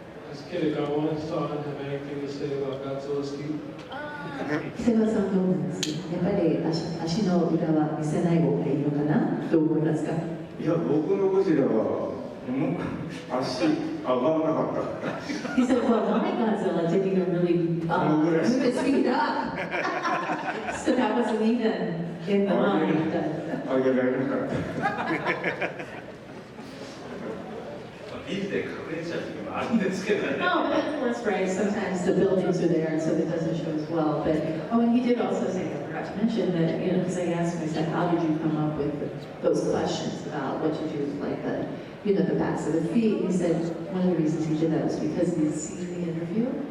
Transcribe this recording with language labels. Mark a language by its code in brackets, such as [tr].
[en] Does Kitagawa-san have anything to say about Godzilla's feet? [ja] 北川さんどうなんですか？やっぱり足の裏は見せない方がいいのかな？どう思いますか？いや、僕のゴジラは足上がらなかった。 [en] He said, well, my Godzilla didn't even really move his feet up. So that wasn't even in the line. [ja] 上げられなかった。ビルで隠れちゃう時もあるんですけどね。 [en] No, that's right. Sometimes the buildings are there, so it doesn't show as well. But and he did also say, I forgot to mention that, because I asked him, I said, how did you come up with those questions about what to do with like the backs of the feet? He said one of the reasons he did that was because he'd seen the interview.